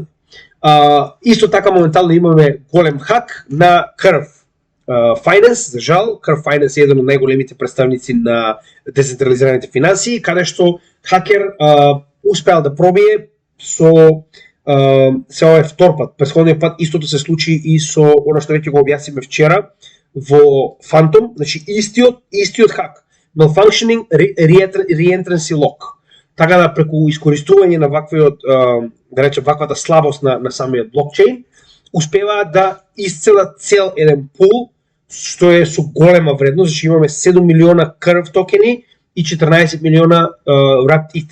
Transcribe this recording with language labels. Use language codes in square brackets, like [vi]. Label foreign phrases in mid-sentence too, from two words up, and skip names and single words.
[mk] Исто така моментално имаме голем хак на Curve Finance, за жал, Curve Finance е еден од најголемите представници на децентрализираните финансии, каде што хакер успеал да пробие со се ова е втор пат. Претходниот пат истото се случи и со она што веќе го објасниме вчера во Phantom, значи истиот хак, [en] malfunctioning reentrancy lock. [mk] Така да преку искористување на да речем ваквата слабост на самиот блокчейн, успеваат да исцелат цел еден пул што е со голема вредност, значи имаме 7 милиона Curve токени и 14 милиона Wrapped ETH.